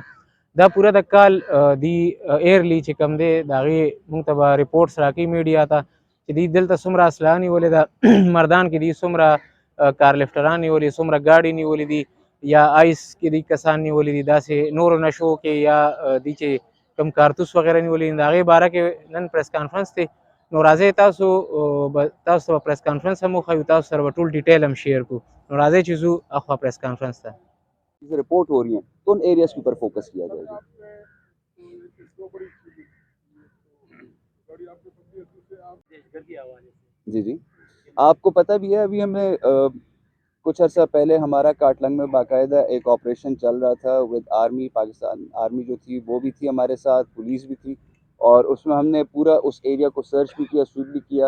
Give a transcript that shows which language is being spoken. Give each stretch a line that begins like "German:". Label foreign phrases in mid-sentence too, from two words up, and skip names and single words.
Pashto: دا پوره د کال دی ایرلی چې کوم دی د هغې موږ ته به ریپورټس راکوي میډیا ته چې دوی دلته څومره اسلحه نیولې ده، مردان کې دوی څومره کار لفټران نیولي، څومره ګاډي نیولي دي، یا آیس کې دي کسان نیولي دي، داسې نورو نشو کې یا دي چې کم کارتوس وغیره نیولي دي. د هغې باره کې نن
English: press conference
Pashto: دی. نو راځئ تاسو ته
English: press conference
Pashto: هم وښیو، تاسو سره به ټول ډیټیل هم شیر کړو. نو راځئ چې ځو اخوا
English: press conference
Pashto: ته.
Urdu: رپورٹ ہو رہی ہیں تو ان ایریاز کے اوپر فوکس کیا جائے گا. جی جی، آپ کو پتا بھی ہے، ابھی ہم نے کچھ عرصہ پہلے ہمارا کاٹلنگ میں باقاعدہ ایک آپریشن چل رہا تھا
English: with army,
Urdu: پاکستان آرمی جو تھی وہ بھی تھی ہمارے ساتھ، پولیس بھی تھی، اور اس میں ہم نے پورا اس ایریا کو سرچ بھی کیا، سویپ بھی کیا.